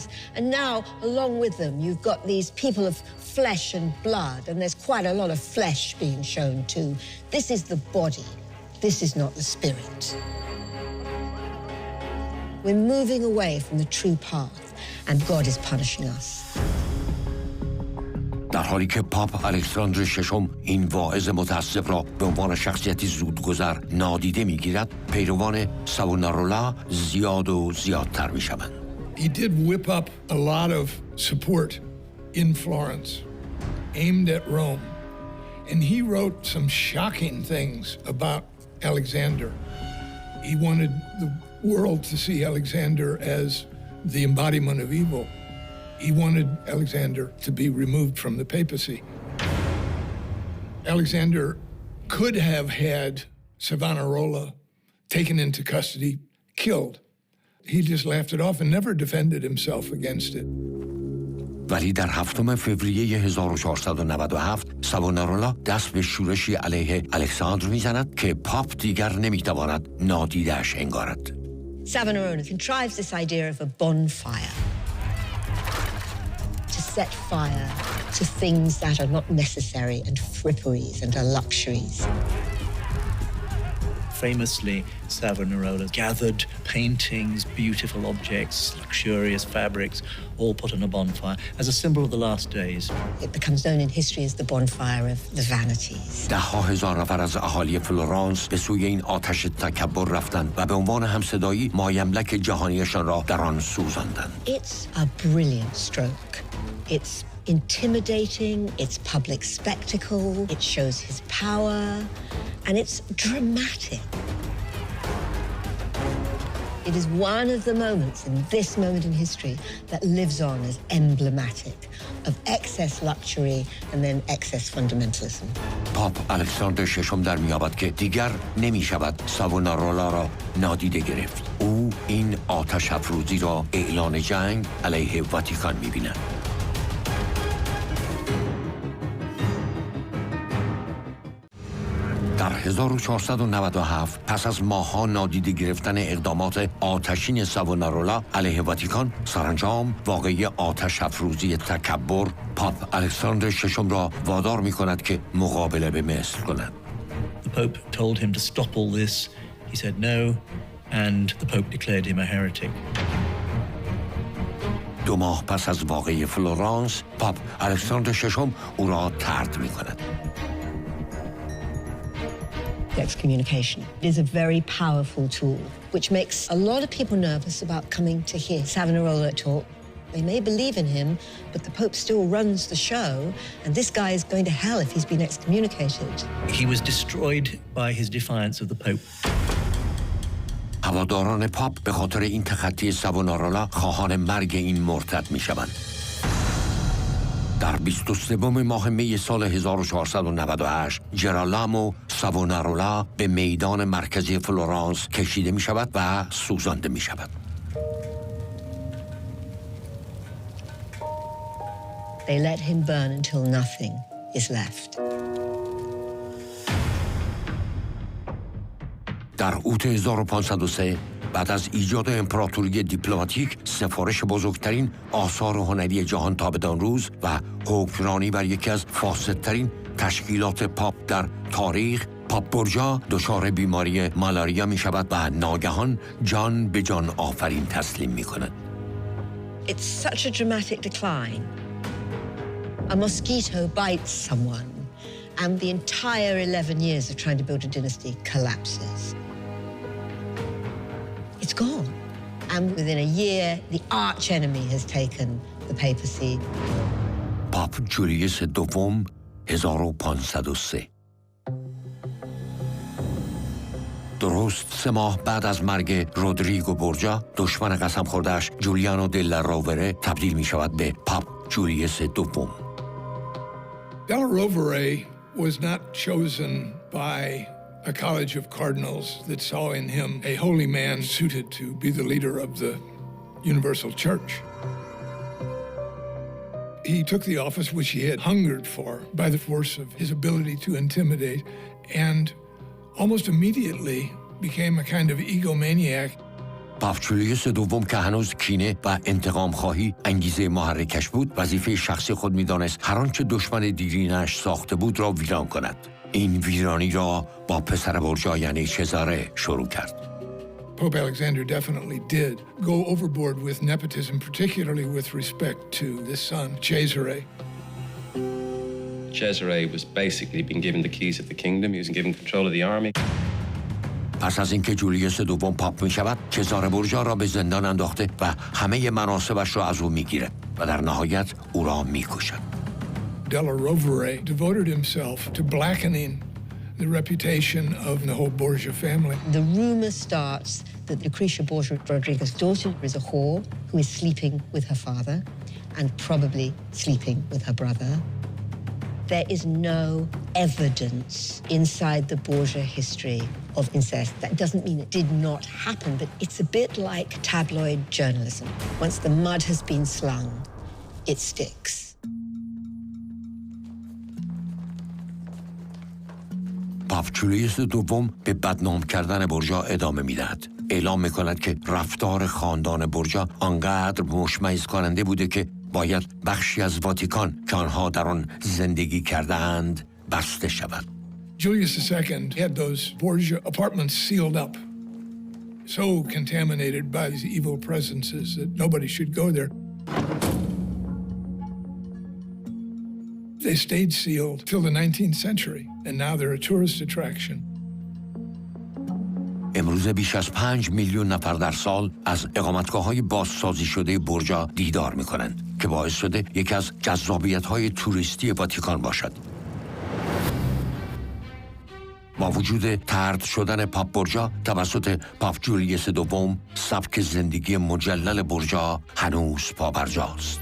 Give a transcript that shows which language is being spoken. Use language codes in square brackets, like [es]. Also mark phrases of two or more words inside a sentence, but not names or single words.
[en] And now, along with them, you've got these people of flesh and blood, and there's quite a lot of flesh being shown too. This is the body. This is not the spirit. We're moving away from the true path, and God is punishing us. [fa] در حالی که پاپ الکساندر ششم این واعظ متعصب را به عنوان شخصیتی زودگذر نادیده می‌گیرد، پیروان ساوونارولا زیاد و زیادتر می‌شوند. [en] He did whip up a lot of support in Florence, aimed at Rome. And he wrote some shocking things about Alexander. He wanted the world to see Alexander as the embodiment of evil. He wanted Alexander to be removed from the papacy. Alexander could have had Savonarola taken into custody, killed. He just laughed it off and never defended himself against it. [fa] ولی در 7 فوریه 1497 ساوونارولا دست به شورشی علیه الکساندر میزند که پاپ دیگر نمیتواند نادیده‌اش انگارد. [en] Savonarola contrives this idea of a bonfire to set fire to things that are not necessary and fripperies and are luxuries. Famously, Savonarola gathered paintings, beautiful objects, luxurious fabrics, all put on a bonfire as a symbol of the last days. It becomes known in history as the bonfire of the vanities. [fa] ده‌ها هزار نفر از اهالی فلورانس به سوی این آتش تکبر رفتند و به عنوان همصدایی مایملک جهانیشان را در آن سوزاندند. [en] It's a brilliant stroke. It's intimidating, it's public spectacle, it shows his power, and it's dramatic. It is one of the moments in this moment in history that lives on as emblematic of excess luxury and then excess fundamentalism. [fa] پاپ الکساندر ششم در می‌یابد که دیگر نمی‌شود ساوونارولا را نادیده گرفت. او این آتش افروزی را اعلان جنگ علیه واتیکان می‌بیند. در 1497 پس از ماه‌ها نادیده گرفتن اقدامات آتشین ساوونارولا علیه واتیکان، سرانجام واقعه آتش افروزی تکبر پاپ الکساندر ششم را وادار می‌کند که مقابله به مصر کند. [en] The Pope told him to stop all this. He said no, and the Pope declared him a heretic. [fa] 2 ماه پس از واقعه فلورانس، پاپ الکساندر ششم او را طرد می‌کند. [en] the excommunication. It is a very powerful tool, which makes a lot of people nervous about coming to hear Savonarola talk. They may believe in him, but the Pope still runs the show, and this guy is going to hell if he's been excommunicated. He was destroyed by his defiance of the Pope. [fa] هواداران پاپ به خاطر این تخطی ساوونارولا خواهان مرگ این مرتد می شوند. در 23 ماه می سال 1498 جرالامو ساوونارولا به میدان مرکزی فلورانس کشیده می شود و سوزانده می شود. [en] They let him burn until nothing is left. [fa] در اوت 1503 بعد از ایجاد امپراتوری دیپلماتیک سفارش بزرگترین آثار هنری جهان تا بدان روز و حکمرانی بر یکی از فاسدترین تشکیلات پاپ در تاریخ، پاپ بورژا دچار بیماری مالاریا می شود و ناگهان جان به جان آفرین تسلیم می کند. [en] It's such a dramatic decline. A mosquito bites someone, and the entire 11 years of trying to build a dynasty collapses. It's gone. And within a year, the arch enemy has taken the papacy. [fa] پاپ جولیوس دوم 1503 درست 3 ماه بعد از مرگ رودریگو بورژا، دشمن قسم خورده‌اش جولیانو دلا رووره تبدیل می شود به پاپ جولیوس دوم. [en] Della Rovere was not chosen by a college of cardinals that saw in him a holy man suited to be the leader of the Universal Church. He took the office which he had hungered for by the force of his ability to intimidate, and almost immediately became a kind of egomaniac. [fa] پاپ جولیوس دوم که هنوز کینه و انتقام خواهی انگیزه محرکش بود، وظیفه شخصی خود می‌دانست هر آنچه دشمن دیرینش ساخته بود را ویران کند. این ویرانی را با پسر بورژا یعنی چزاره شروع کرد. [en] Pope Alexander definitely did go overboard with nepotism, particularly with respect to this son, Cesare. Cesare was basically being given the keys of the kingdom. He was given control of the army. [fa] پس از اینکه جولیوس دوم پاپ می شود، چزاره بورژا را به زندان انداخته و همه مناصبش را از او می گیرد و در نهایت او را می کشد. [en] Della Rovere devoted himself to blackening the reputation of the whole Borgia family. The rumor starts that Lucretia Borgia Rodriguez's daughter is a whore who is sleeping with her father and probably sleeping with her brother. There is no evidence inside the Borgia history of incest. That doesn't mean it did not happen, but it's a bit like tabloid journalism. Once the mud has been slung, it sticks. [fa] پاپ جولیوس دوم به بدنام کردن بورژا ادامه می‌دهد. اعلام می‌کند که رفتار خاندان بورژا آنقدر مشمئز کننده بوده که باید بخشی از واتیکان که آنها در آن زندگی کرده‌اند بسته شود. [en] Julius II had those Borgia apartments sealed up, so contaminated by these evil presences that nobody should go there. They stayed sealed till the 19th century, and now they're a tourist attraction. [fa] امروزه بیش از 5 میلیون نفر در سال از اقامتگاه‌های بازسازی شده بورژا دیدار می‌کنند که باعث شده یکی از جذابیت‌های توریستی واتیکان باشد. با وجود طرد شدن پاپ بورژا توسط پاپ جولیوس دوم، سبک زندگی مجلل بورژا هنوز پابرجاست.